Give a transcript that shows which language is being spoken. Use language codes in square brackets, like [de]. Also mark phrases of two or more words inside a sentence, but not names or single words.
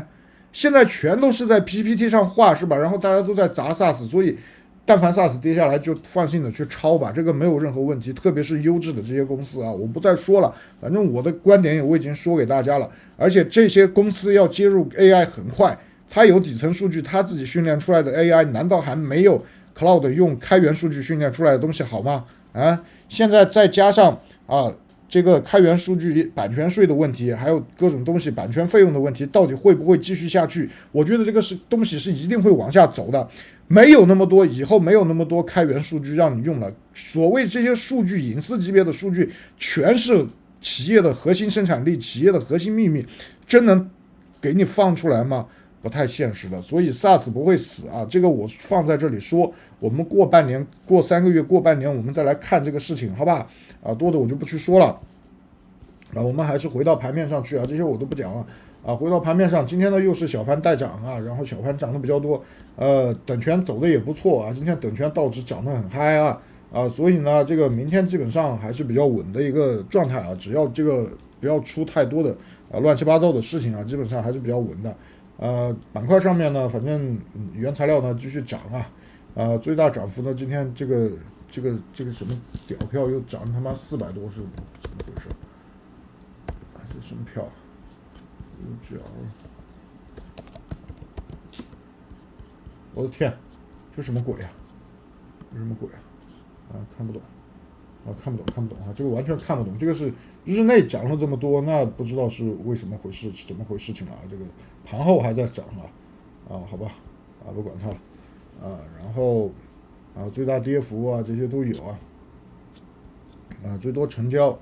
[zh] 現在全都是在 PPT 上畫是吧？然後大家都在砸 SaaS， 所以但凡 SaaS 跌下來就放心的去抄吧，這個沒有任何問題，特別是優質的這些公司我不再說了，反正我的觀點我已經說給大家了，而且這些公司要接入 AI 很快，它有底層數據，它自己訓練出來的 AI 難道還沒有 Cloud 用開源數據訓練出來的東西好嗎？現在再加上這個開源數據版權稅的問題，還有各種東西版權費用的問題，到底會不會繼續下去？我覺得這個東西是一定會往下走的，沒有那麼多，以後沒有那麼多開源數據讓你用了。所謂這些數據隱私級別的數據，全是企業的核心生產力、企業的核心秘密，真能给你放出来吗？不太现實的。所以 SaaS 不会死啊，这个我放在这裡说，我們過半年、過3個月、過半年，我們再來看這個事情，好吧？啊，多的我就不去說了。啊，我們還是回到盤面上去啊，這些我都不講了。啊，回到盤面上，今天呢又是小盤帶漲啊，然後小盤漲得比較多，等權走的也不錯啊，今天等權道指漲得很嗨啊，所以呢，這個明天基本上還是比較穩的一個狀態啊，只要這個不要出太多的亂七八糟的事情啊，基本上還是比較穩的。板塊上面呢，反正原材料呢繼續漲啊，最大漲幅呢，今天這個什麼屌票又漲他媽400 多，是怎麼回事？這什麼票？我的天，這什麼鬼啊？這什麼鬼啊？看不懂看不懂啊！這個完全看不懂。這個是日內漲了這麼多，那不知道是為什麼回事，怎麼回事情了啊？這個盤後還在漲好吧，不管它了然後最大跌幅啊，這些都有最多成交。